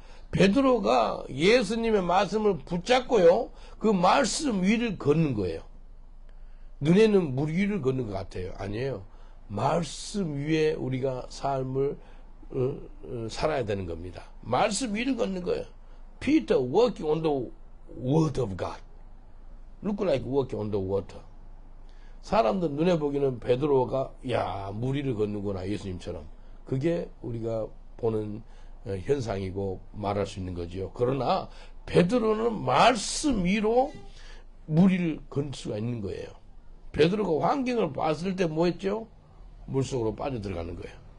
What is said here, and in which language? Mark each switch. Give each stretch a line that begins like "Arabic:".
Korean: 베드로가 예수님의 말씀을 붙잡고요, 그 말씀 위를 걷는 거예요. 눈에는 물 위를 걷는 것 같아요. 아니에요. 말씀 위에 우리가 삶을 살아야 되는 겁니다. 말씀 위를 걷는 거예요.
English: Peter walking on the word of God. Look like walking on the water.
Korean: 사람들 눈에 보기는 베드로가 물 위를 걷는구나, 예수님처럼. 그게 우리가 보는 현상이고 말할 수 있는 거지요. 그러나 베드로는 말씀 위로 물 위를 걷을 수가 있는 거예요. 베드로가 환경을 봤을 때 뭐 했죠? 물속으로 빠져들어가는 거예요.